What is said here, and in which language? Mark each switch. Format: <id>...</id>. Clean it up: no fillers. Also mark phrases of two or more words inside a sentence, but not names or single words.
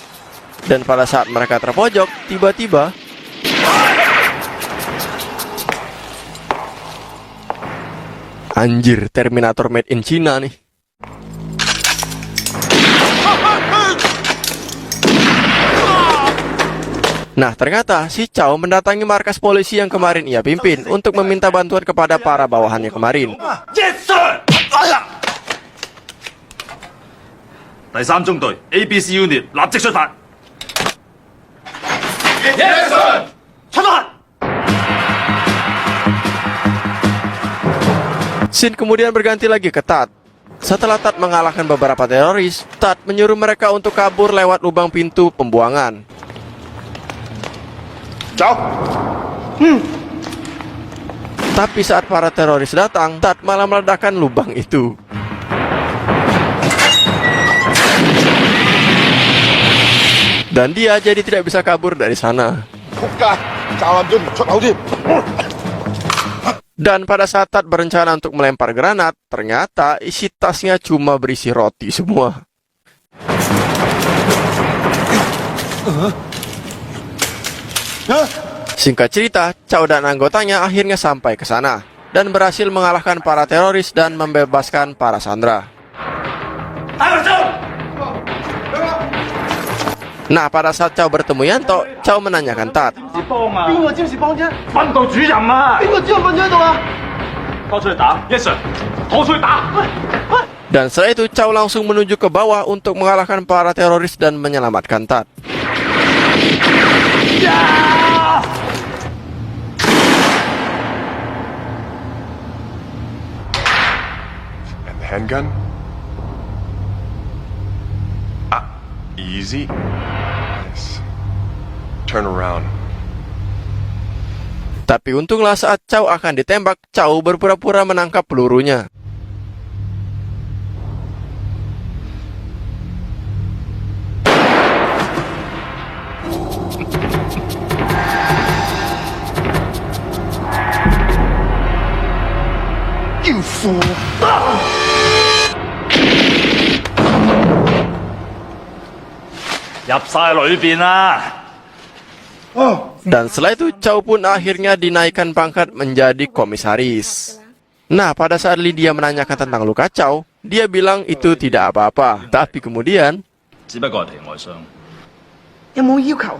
<id>Dan pada saat mereka terpojok, tiba-tiba anjir,</id> <en>Terminator made in China nih.</en> <id>Nah, ternyata si Chow mendatangi markas polisi yang kemarin ia pimpin untuk meminta bantuan kepada para bawahannya kemarin.</id> <en>Yes sir！</en> <yue>第三中隊</yue> <en>ABC Unit</en> <yue>立即出發。</yue> <en>Yes sir！</en> <yue>出發！</yue> <id>Scene kemudian berganti lagi ke Tad. Setelah Tad mengalahkan beberapa teroris, Tad menyuruh mereka untuk kabur lewat lubang pintu pembuangan.</id> <yue>走。</yue> <id>Tapi saat para teroris datang, Tad malah meledakkan lubang itu. Dan dia jadi tidak bisa kabur dari sana.</id> <yue>仆街，炸爛咗條出口添。</yue> <id>Dan pada saat Tad berencana untuk melempar granat, ternyata isi tasnya cuma berisi roti semua. Singkat cerita, Chow dan anggotanya akhirnya sampai ke sana dan berhasil mengalahkan para teroris dan membebaskan para sandera. Nah, pada saat Chow bertemu Yanto, Chow menanyakan Tad.</id> <yue>邊個占士幫啫？訓導主任啊！邊個主任瞓咗喺度啊？拖出去打 ，</yue> <en>Yes sir，</en> <yue>拖出去打。</yue> <id>Dan setelah itu Chow langsung menuju ke bawah untuk mengalahkan para teroris dan menyelamatkan Tad.</id> <en>And the handgun? Easy. Nice. Turn around.</en> <id>Tapi untunglah saat Chow akan ditembak, Chow berpura-pura menangkap pelurunya.</id> <en>You fool！</en> <yue>入晒裏邊啦！</yue> <id>Dan setelah itu Chow pun akhirnya dinaikkan pangkat menjadi komisaris. Nah, pada saat Lydia menanyakan tentang luka Chow, dia bilang itu tidak apa-apa. Tapi kemudian,</id> <yue>只不過係皮外傷。有冇要求？</yue>